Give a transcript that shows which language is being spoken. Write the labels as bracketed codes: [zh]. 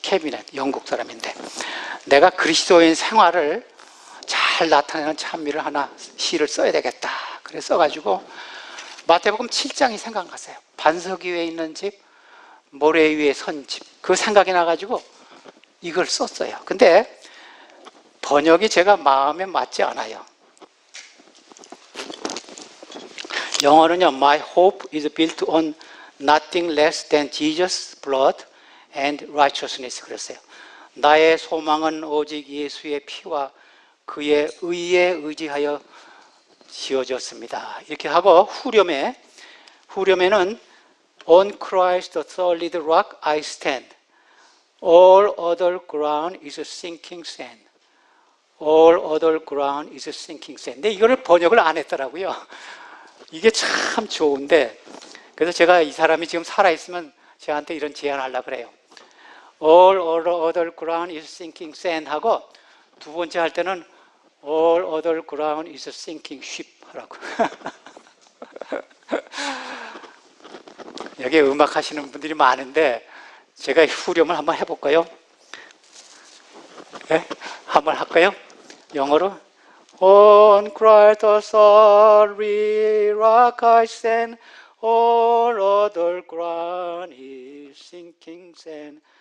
[ko] 캐비넷, 영국 사람인데, 내가 그리스도인 생활을 잘 나타내는 찬미를 하나, 시를 써야 되겠다. 그래서 써가지고 마태복음 7장이 생각났어요. 반석 위에 있는 집, 모래 위에 선 집, 그 생각이 나가지고 이걸 썼어요. 근데 번역이 제가 마음에 맞지 않아요. 영어는요, [en] My hope is built on nothing less than Jesus' blood and righteousness. [ko] 그랬어요. 나의 소망은 오직 예수의 피와 그의 의에 의지하여 지어졌습니다. 이렇게 하고 후렴에는 [en] On Christ the solid rock I stand. All other ground is sinking sand. All other ground is sinking sand. [ko] 근데 이거를 번역을 안 했더라고요. 이게 참 좋은데, 그래서 제가 이 사람이 지금 살아있으면 저한테 이런 제안하려고 그래요. [en] All other ground is sinking sand [ko] 하고, 두 번째 할 때는 [en] All other ground is sinking ship [ko] 하라고. 여기 음악 하시는 분들이 많은데 제가 후렴을 한번 해볼까요? 네? 한번 할까요? 영어로 [en] On Christ the solid rock I stand. All other ground is sinking sand.